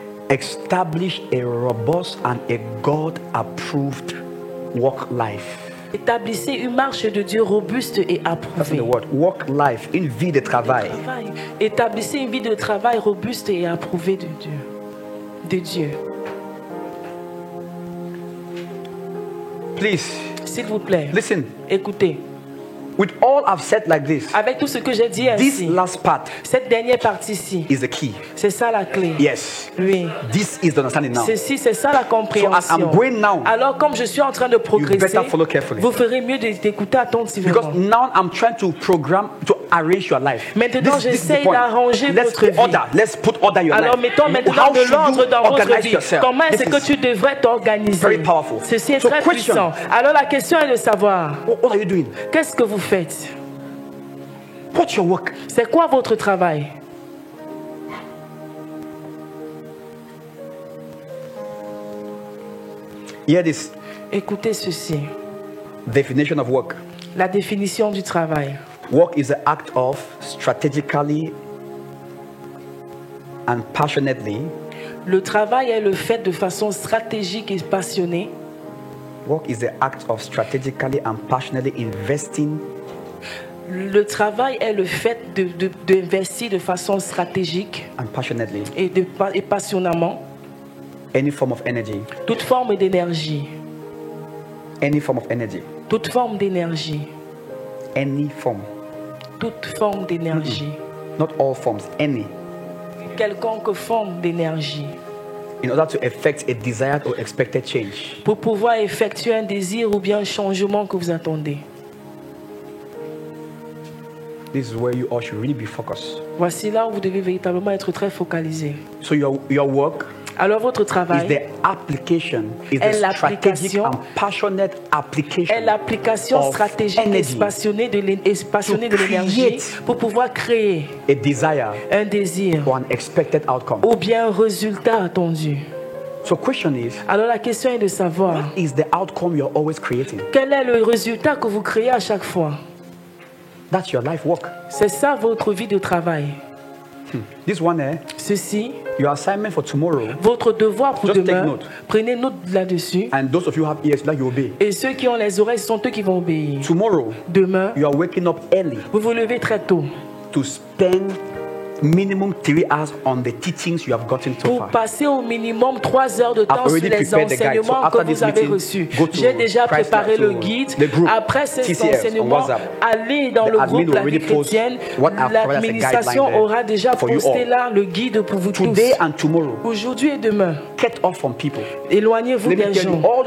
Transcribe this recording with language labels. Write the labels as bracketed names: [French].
[English] Establish a robust and a God-approved work life. [French] Établissez une marche de Dieu robuste et approuvée. [English] Work life, [French] une vie de travail. Établissez une vie de travail robuste et approuvée de Dieu. [English] Please. [French] S'il vous plaît. [English] Listen. [French] Écoutez. [English] With all I've said like this, [French] avec tout ce que j'ai dit ainsi, [English] this last part [French] cette dernière partie-ci, [English] is the key. [French] C'est ça la clé. [English] Yes. [French] Oui. [English] This is the understanding now. [French] C'est ça la compréhension. [English] So as I'm going now, [French] alors comme je suis en train de progresser, vous ferez mieux d'écouter attentivement. [English] Because now I'm trying to program, to arrange your life. [French] Maintenant j'essaie d'arranger votre vie. [English] Let's put order in your [French] alors [English] life. [French] mettons maintenant de l'ordre dans votre vie. Comment est-ce que tu devrais t'organiser? [English] Very powerful. [French] Ceci est très puissant. Alors la question est de savoir, [English] what are you doing? [French] Qu'est-ce que vous faites? [English] What's your work? [French] C'est quoi votre travail? [English] Hear this. [French] Écoutez ceci. [English] Definition of work. [French] La définition du travail. [English] Work is the act of strategically and passionately. [French] Le travail est le fait de façon stratégique et passionnée. [English] Work is the act of strategically and passionately investing. [French] Le travail est le fait d'investir de façon stratégique [English] and passionately. [French] Et passionnément. [English] Any form of energy. [French] Toute forme d'énergie. [English] Any form of energy. [French] Toute forme d'énergie. [English] Any form. [French] Toute forme d'énergie. [English] Not all forms, any. [French] Quelconque forme d'énergie. [English] In order to effect a desired or expected change. [French] Pour pouvoir effectuer un désir ou bien un changement que vous attendez. [English] This is where you all should really be focused. [French] Voici là où vous devez véritablement être très focalisé. [English] So your work. [French] Alors votre travail [English] is the application, is the strategic and passionate application. [French] Est l'application stratégique et passionnée de l'énergie pour pouvoir créer [English] a desire, [French] un désir [English] or an expected outcome. [French] Ou bien un résultat attendu. [English] So question is, [French] alors la question est de savoir [English] what is the outcome you're always creating? [French] Quel est le résultat que vous créez à chaque fois? [English] That's your life work. [French] C'est ça votre vie de travail. [English] This one, [French] ceci, [English] your assignment for tomorrow. [French] Votre devoir pour [English] just [French] demain. [English] Take note. [French] Prenez note là-dessus. [English] And those of you who have ears, that you obey. [French] Et ceux qui ont les oreilles sont eux qui vont obéir. [English] Tomorrow, [French] demain, [English] you are waking up early. [French] Vous vous levez très tôt. [English] To spend minimum 3 hours on the teachings you have gotten so [French] pour [English] far. [French] passer au minimum 3 heures de temps sur les enseignements que vous avez reçus. J'ai déjà préparé le guide. Après ces enseignements, allez dans le groupe La Vie Chrétienne. L'administration aura déjà posté là le guide pour vous tous. Aujourd'hui et demain, éloignez-vous des gens.